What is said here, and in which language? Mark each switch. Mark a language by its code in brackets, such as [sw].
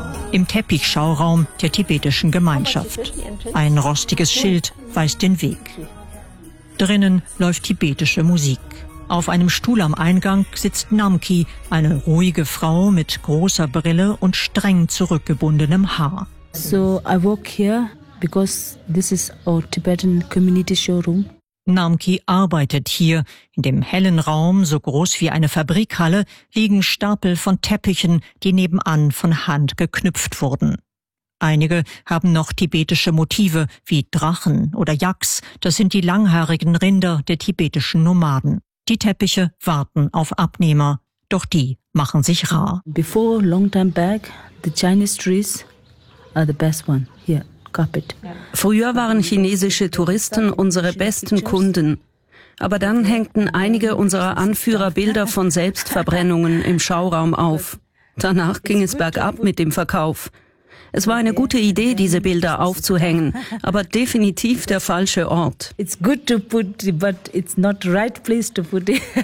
[de] Im Teppichschauraum der tibetischen Gemeinschaft. Ein rostiges Schild weist den Weg. Drinnen läuft tibetische Musik. Auf einem Stuhl am Eingang sitzt Namki, eine ruhige Frau mit großer Brille und streng zurückgebundenem Haar. [en] So I work here because this is our Tibetan community showroom. [de] Namki arbeitet hier. In dem hellen Raum, so groß wie eine Fabrikhalle, liegen Stapel von Teppichen, die nebenan von Hand geknüpft wurden. Einige haben noch tibetische Motive, wie Drachen oder Yaks. Das sind die langhaarigen Rinder der tibetischen Nomaden. Die Teppiche warten auf Abnehmer. Doch die machen sich rar. [en] Before long time back, the Chinese trees are the best one here. [de] Früher waren chinesische Touristen unsere besten Kunden. Aber dann hängten einige unserer Anführer Bilder von Selbstverbrennungen im Schauraum auf. Danach ging es bergab mit dem Verkauf. Es war eine gute Idee, diese Bilder aufzuhängen, aber definitiv der falsche Ort. [en] It's good to put, but it's not right place to put it.